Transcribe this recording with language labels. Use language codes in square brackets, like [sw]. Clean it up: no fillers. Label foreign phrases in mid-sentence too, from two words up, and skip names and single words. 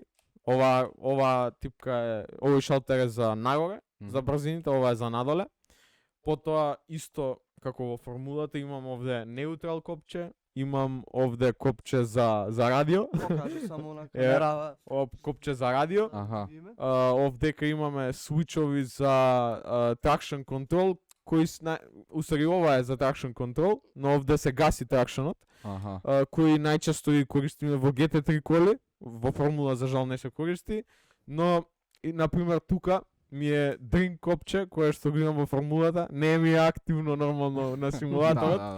[mk] Ова типка е, овој шалтер е за нагоре, за брзините, ова е за надоле. Потоа исто како во формулата имам овде неутрал копче, имам овде копче за радио, Покажи само на камера. копче за радио. Аха. Име. Овдека имаме свичови за [en] traction control, [mk] кои усари ова е за [en] traction control, [mk] но овде се гаси тракшенот, Аха. кои најчесто ги користиме во GT3 коли, во формула за жал не се користи, но и на пример тука ми е drink копче кое што го имам во формулата, не ми е активно нормално на симулаторот, Да,